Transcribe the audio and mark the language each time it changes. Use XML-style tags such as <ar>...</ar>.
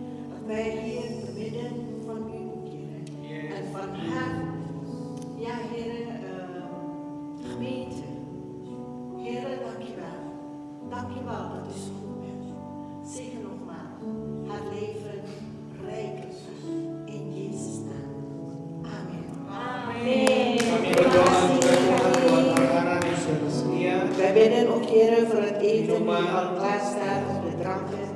<nl>Dat wij hier te midden van u, Heer, en van haar, ja, Heer, gemeente. Heer, dank je wel. Dank je wel dat u zo goed bent. Zegen nogmaals haar leven rijkelijk. In Jezus' naam. Amen.</nl> <id>Amin. Kami berdoa juga Tuhan buat makanan yang sudah tersedia.</id> <nl>Wij bidden ook, Heer, voor het eten die al klaar staat op de dranken.</nl>